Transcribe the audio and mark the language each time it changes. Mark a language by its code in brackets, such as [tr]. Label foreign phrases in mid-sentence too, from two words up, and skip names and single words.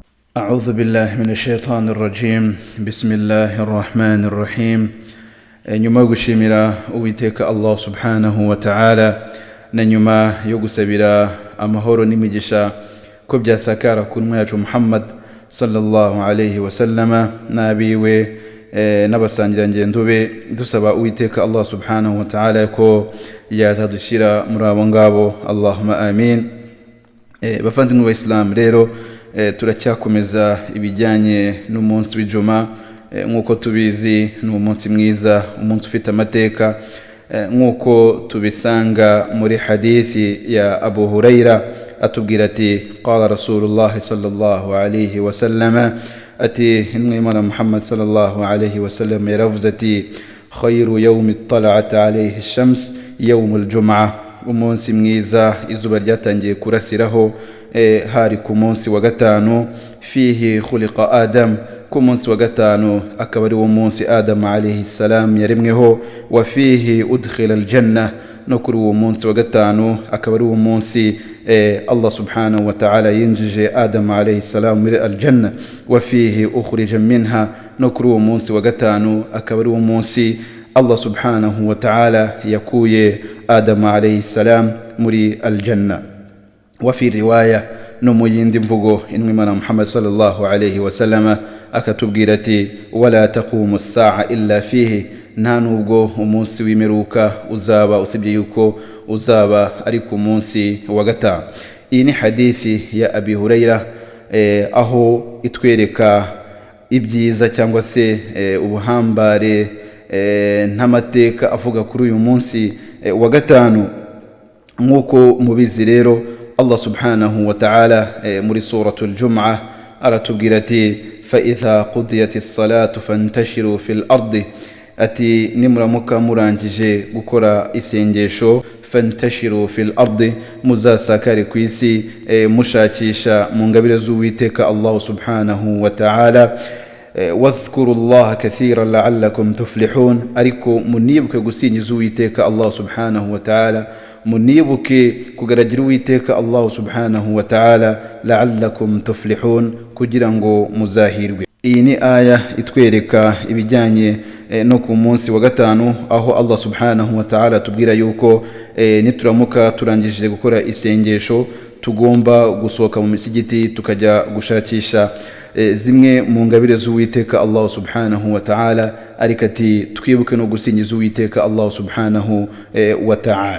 [ar] أعوذ بالله من الشيطان الرجيم بسم الله الرحمن الرحيم [rw] nyuma gushimira uwiteka Allah [ar] سبحانه وتعالى [rw] na nyuma yo gusabira amahoro n'imigisha ko byasakara ku ntumwa yacu Muhammad [ar] صلى الله عليه وسلم [rw] nabiwe n'abasangira ngendo be dusaba uwiteka Allah [ar] سبحانه وتعالى [rw] ko yazadushyira muri abo ngabo [ar] اللهم آمين. [rw] Bavandimwe b'Islam rero turacyakomeza ibijyanye n'umunsi w'Ijuma nkuko tubizi ni umunsi mwiza, umunsi ufite amateka nkuko tubisanga muri hadithi ya Abu Huraira atubwira ati [ar] قال رسول الله صلى الله عليه و sallam ati إن محمد صلى الله عليه وسلم [rw] yaravuze ati [ar] خير يوم طلعت عليه الشمس يوم الجمعة, [rw] umunsi mwiza izuba ryatangiye kurasiraho hari ku munsi wa gatanu, [ar] فيه خلق آدم, [rw] ku munsi wa gatanu akaba ari wo munsi Adam [ar] عليه السلام [rw] yaremweho, [ar] وفيه أدخل الجنة, [rw] no kuri uwo munsi wa gatanu akaba ari wo munsi Allah [ar] سبحانه وتعالى [rw] yinjije Adam [ar] عليه السلام [rw] muri aljanna, [ar] وفيه أخرج منها, [rw] no kuri uwo munsi wa gatanu akaba ari wo munsi Allah [ar] سبحانه وتعالى [rw] yakuye Adam [ar] عليه السلام [rw] muri aljanna. [ar] وفي رواية [rw] no mu yindi mvugo intumwa Muhammad [ar] صلى الله عليه وسلم [rw] akatubwira ati [ar] ولا تقوم الساعة إلا فيه, [rw] nta nubwo umunsi w'imperuka uzaba usibye yuko uzaba ari ku munsi wa gatanu. Iyi ni hadithi ya Abi Huraira aho itwereka ibyiza cyangwa se ubuhambare n'amateka avuga kuri uyu munsi wa gatanu. Nkuko mubizi rero Allah [ar] سبحانه وتعالى [rw] muri suratul Jum'ah aratubwira ati [ar] فإذا قضيت الصلاة فانتشروا في الأرض, [rw] ati nimuramuka murangije gukora isengesho [ar] فانتشروا في الأرض, [rw] muzasakare ku isi mushakisha mu ngabire z'uwiteka Allah [ar] سبحانه وتعالى, واذكروا الله كثيرا لعلكم تفلحون, [rw] ariko munibuke gusingiza uwiteka Allah [ar] سبحانه وتعالى, [rw] munibuke kugaragira uwiteka Allah [ar] سبحانه وتعالى لعلكم تفلحون, [rw] kugira ngo muzahirwe. Iyi ni aya itwereka ibijyanye no ku munsi wa gatanu aho Allah [ar] سبحانه وتعالى [rw] tubwira yuko nituramuka turangije gukora isengesho tugomba gusohoka mu misigiti tukajya gushakisha zimwe mu ngabire z'uwiteka Allah [ar] سبحانه وتعالى, [rw] ariko ati twibuke no gusingiza uwiteka Allah [ar] سبحانه وتعالى.